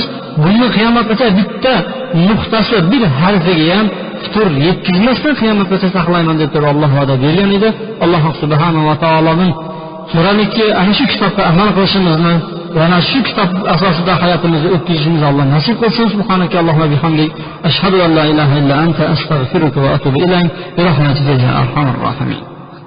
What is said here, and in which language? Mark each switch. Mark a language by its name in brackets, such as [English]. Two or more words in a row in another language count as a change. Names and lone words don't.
[Uzbek] Buni qiyomatgacha bitta nuqtasi, bir harfiga ham fitur yetkazmasdan qiyomatgacha saqlayman deb turib Alloh va'da bergan edi. Alloh subhanahu va taoloning so'ramiki ana shu kitobga amal qilishimizni va ana shu kitob asosida hayotimizni o'tkazishimizni Alloh nasib qilsin. [Arabic] سبحانك اللهم بحمدك، أشهد أن لا إله إلا أنت، أستغفرك وأتوب إليك. برحمتك يا أرحم الراحمين.